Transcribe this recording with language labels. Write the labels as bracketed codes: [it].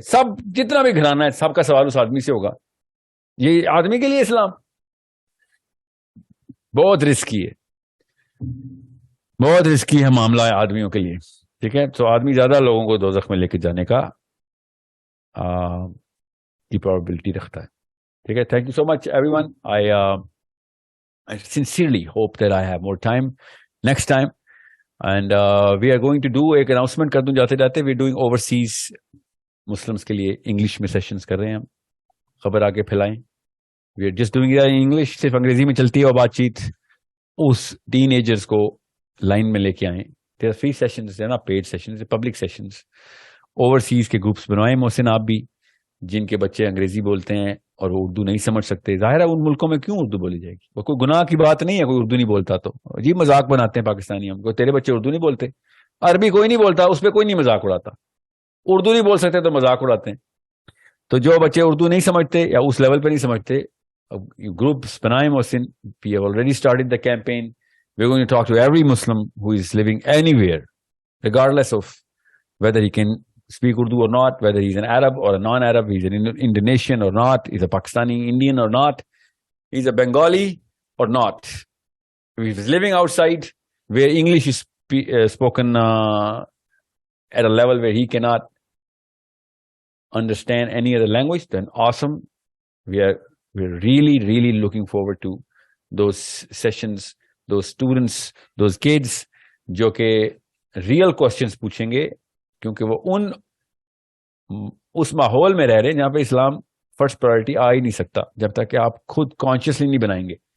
[hi] सब जितना भी घराना है सबका सवाल उस आदमी से होगा। ये आदमी के लिए इस्लाम बहुत रिस्की है, बहुत रिस्की है मामला है आदमियों के लिए, ठीक है। तो आदमी ज्यादा लोगों को दोज़ख में लेके जाने का की प्रोबेबिलिटी रखता है, ठीक है। [en] Thank you so much everyone. I sincerely hope that I have more time next time, and we are going to do [hi] एक announcement कर दूं जाते जाते। [en] we are doing overseas Muslims [hi] के लिए इंग्लिश में सेशंस कर रहे हैं हम, खबर आगे फैलाएं। [en] we are just doing it in English, [hi] सिर्फ अंग्रेजी में चलती है और बातचीत। उस टीनेजर्स को लाइन में लेके आए। [en] there are free sessions, there are not paid sessions, public sessions। [hi] Overseas के ग्रुप्स बनवाएं मोहसिन आप भी, जिनके बच्चे अंग्रेजी बोलते हैं और वो उर्दू नहीं समझ सकते। जाहिर है उन मुल्कों में क्यों उर्दू बोली जाएगी, वो कोई गुनाह की बात नहीं है कोई उर्दू नहीं बोलता तो। जी मजाक बनाते हैं पाकिस्तानी हमको, तेरे बच्चे उर्दू नहीं बोलते। अरबी कोई नहीं बोलता, उस पर कोई नहीं मजाक उड़ाता। उर्दू नहीं बोल सकते तो मजाक उड़ाते हैं। तो जो बच्चे उर्दू नहीं समझते या उस लेवल पे नहीं समझते, ग्रुप्स बनाए Mohsin. [en] We have already started the campaign. We are going to talk to every Muslim who is living anywhere, regardless of whether he can speak Urdu or not, whether he's an Arab or a non-Arab, he's an Indonesian or not, he's a Pakistani Indian or not, he's a Bengali or not. If he's living outside where English is spoken at a level where he cannot understand any other language, then awesome. We're really looking forward to those sessions, those students, those kids [hi] जो कि real questions पूछेंगे, क्योंकि वो उस माहौल में रह रहे हैं जहां पे इस्लाम फर्स्ट प्रायोरिटी आ ही नहीं सकता जब तक कि आप खुद कॉन्शियसली नहीं बनाएंगे।